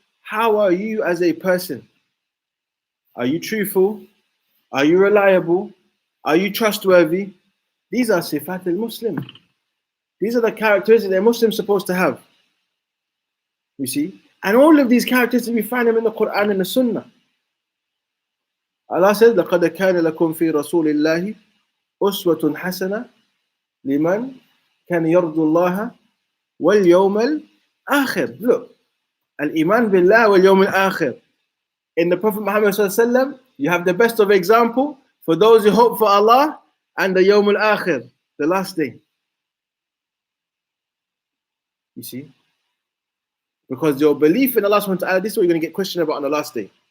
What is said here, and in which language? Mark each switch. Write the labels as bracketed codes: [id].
[en] How are you as a person? Are you truthful? Are you reliable? Are you trustworthy? These are sifat al-Muslim. These are the characteristics a Muslim is supposed to have. You see? And all of these characteristics, we find them in the Quran and the Sunnah. Allah says, [ar] لَقَدْ كَانَ لَكُمْ فِي رَسُولِ اللَّهِ أُسْوَةٌ حَسَنَةٌ لِمَنْ كَانَ يَرْجُو اللَّهَ وَالْيَوْمَ الْآخِرِ. [en] Look, al-iman billah wal-yawm al-akhir. In the Prophet Muhammad sallallahu alaihi wasallam, you have the best of example for those who hope for Allah and the yawm al-akhir, the last day. You see? Because your belief in Allah subhanahu wa ta'ala, this is what you're going to get questioned about on the last day.